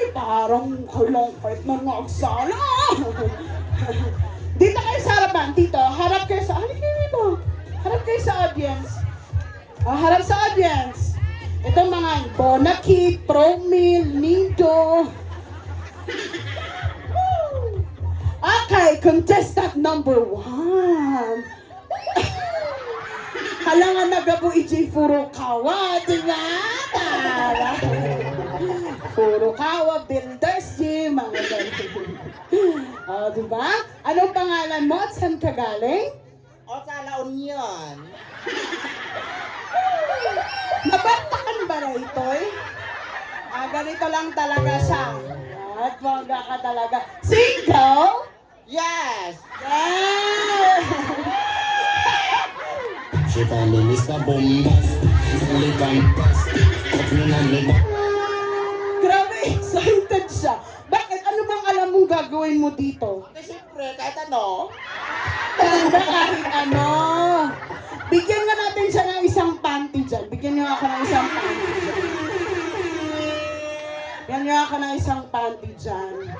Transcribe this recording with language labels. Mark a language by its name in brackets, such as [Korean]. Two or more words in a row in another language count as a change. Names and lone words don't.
[Filipino] Parang kahit na nagsala. Dito kayo sa harapan, dito. Harap kayo sa... Halika kayo dito. Harap kayo sa audience. Harap sa audience. Ito mga Bonakid, Promil, Nido. [English] Okay, contestant number 1. Halangan nagabu iji Furukawa, di ba? [Filipino] Tara. Furukawa Builders, mga ganun. Di ba? Anong pangalan mo at saan ka galing? O sa La Union. Nabantakan ba na ito'y? Ganito lang talaga siya. At mga ka talaga. Single? [English] Yes! Yeah! She call me Mr. Bombastic, only fantastic. [Filipino] Grabe, excited siya. Bakit? Ano bang alam mong gagawin mo dito? Kasi siyempre, kahit ano. Kahit ano. Bigyan nga natin siya ng isang panty dyan. Bigyan niyo ako ng isang panty dyan. Bigyan niyo ako ng isang panty dyan.